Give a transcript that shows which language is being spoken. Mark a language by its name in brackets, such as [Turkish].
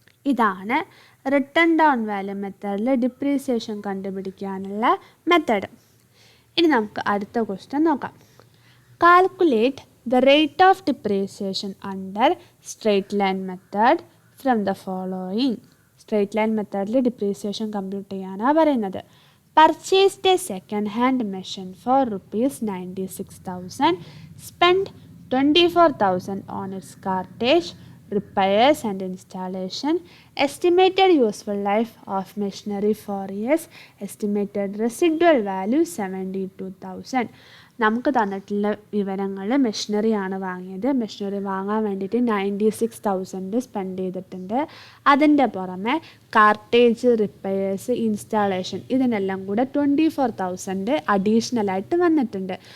[Malayalam] ഇതാണ് return down value മെത്തേഡിൽ depreciation കണ്ടുപിടിക്കാനുള്ള മെത്തേഡ്. ഇനി നമുക്ക് അടുത്ത ക്വസ്റ്റ്യൻ നോക്കാം. [English] Calculate the rate of depreciation under straight line method from the following. [Malayalam] Straight line മെത്തേഡിൽ ഡിപ്രീസിയേഷൻ കമ്പ്യൂട്ട് ചെയ്യാനാണ് പറയുന്നത്. [English] Purchased a second hand machine for ₹96,000, spend 24,000 on its cartage, repairs and installation, estimated useful life of machinery 4 years, estimated residual value 72,000. [Malayalam] നമുക്ക് തന്നിട്ടുള്ള വിവരങ്ങൾ മെഷീനറിയാണ് വാങ്ങിയത്. Machinery വാങ്ങാൻ വേണ്ടിയിട്ട് 96,000 spend ചെയ്തിട്ടുണ്ട്. അതിൻ്റെ പുറമെ കാർട്ടേജ്, റിപ്പയേഴ്സ്, ഇൻസ്റ്റാളേഷൻ ഇതിനെല്ലാം കൂടെ 24,000 അഡീഷണലായിട്ട് വന്നിട്ടുണ്ട്.